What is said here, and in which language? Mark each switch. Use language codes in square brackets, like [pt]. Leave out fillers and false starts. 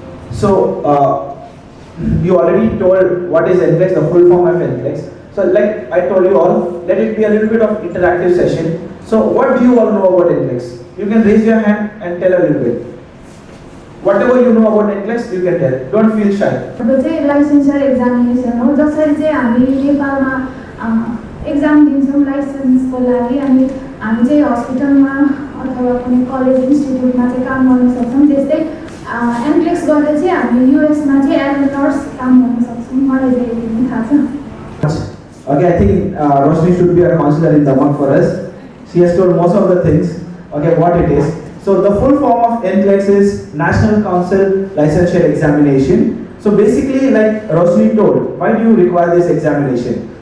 [en] So you already told what is NCLEX, the full form of NCLEX. So like I told you all, let it be a little bit of interactive session. So what do you all know about NCLEX? You can raise your hand and tell a little bit. Whatever you know about NCLEX, you can tell. Don't feel shy. Licensure examination [ne] हो जसरी चाहिँ हामी नेपालमा exam दिन्छौँ लाइसेन्सको लागि, अनि हामी चाहिँ हस्पिटलमा अथवा कुनै कलेज इन्स्टिट्युटमा चाहिँ काम गर्न सक्छौँ। त्यस्तै NCLEX गरेर चाहिँ हामी युएसमा चाहिँ [en] as a nurse [ne] काम गर्न सक्छौँ। मलाई चाहिँ यति थाहा छ। [en] Okay, I think Roshni should be a counselor in Damak for us. She has told most of the things. Okay, what it is. So the full form of NCLEX is National Council Licensure Examination. So basically, like Roshni told, why do you require this examination?